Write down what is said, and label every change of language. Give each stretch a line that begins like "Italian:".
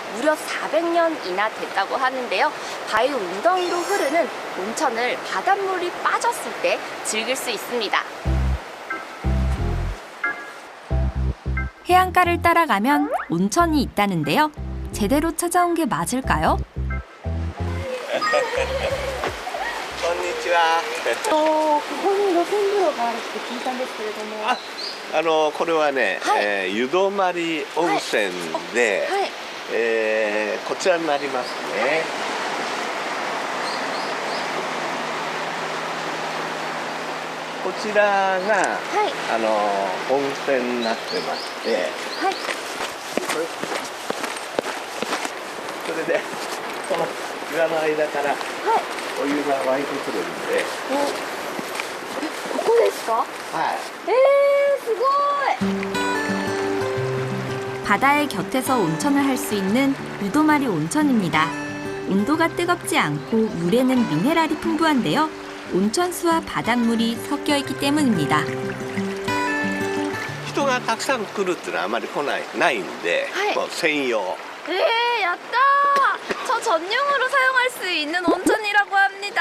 Korean: 무려 400년이나 됐다고 하는데요. 바위 웅덩이로 흐르는 온천을 바닷물이 빠졌을 때 즐길 수 있습니다. 해안가를 따라가면 온천이 있다는데요. 제대로 찾아온 게 맞을까요?
Japanese: こんにちは。ここに露天風呂があるって聞いたんですけれども。これはね、湯泊温泉で、こちらになりますね。こちらが、温泉になってまして、それでこの岩の間から、お湯が湧いてくるんで。ここですか？はい。すごい。
Korean: 바다의 곁에서 온천을 할 수 있는 유도마리 온천입니다. 온도가 뜨겁지 않고 물에는 미네랄이 풍부한데요. 온천수와 바닷물이 섞여 있기 때문입니다.
Japanese: 人がたくさん来るっていうのはあまりないんで、もう専用。 야따!
Korean: 저 전용으로 사용할 수 있는 온천이라고 합니다.